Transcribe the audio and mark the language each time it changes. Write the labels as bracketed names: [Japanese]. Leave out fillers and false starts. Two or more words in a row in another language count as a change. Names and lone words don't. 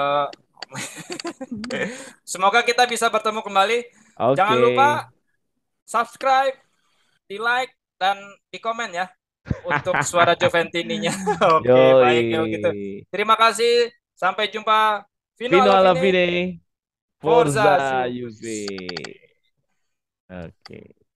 [Indonesian] Eh, Semoga kita bisa bertemu kembali. Jangan Oke. lupa subscribe, di like, dan di komen ya untuk suara Juventininya. Oke, baik ya begitu. Yoi. Terima kasih. Sampai jumpa. [Italian] Vino Fino alla alla fine. fine. Forza Forza Juve. Juve. [Indonesian] Oke.